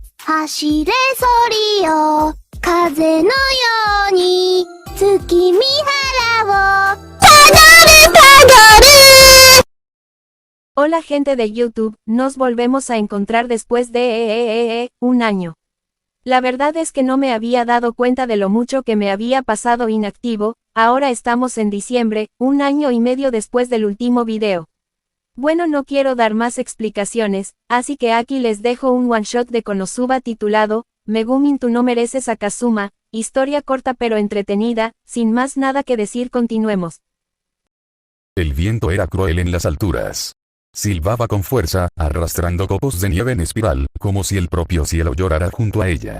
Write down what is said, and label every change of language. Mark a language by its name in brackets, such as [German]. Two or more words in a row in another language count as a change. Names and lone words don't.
[Japanese] 走れソリよ風のように月見原をたどるたどる。 [Spanish] Hola gente de YouTube, nos volvemos a encontrar después de un año. La verdad es que no me había dado cuenta de lo mucho que me había pasado inactivo. Ahora estamos en diciembre, un año y medio después del último video. Bueno, no quiero dar más explicaciones, así que aquí les dejo un [English] one shot [Spanish] de Konosuba titulado Megumin tú no mereces a Kazuma, historia corta pero entretenida. Sin más nada que decir, continuemos. El viento era cruel en las alturas. Silbaba con fuerza, arrastrando copos de nieve en espiral, como si el propio cielo llorara junto a ella.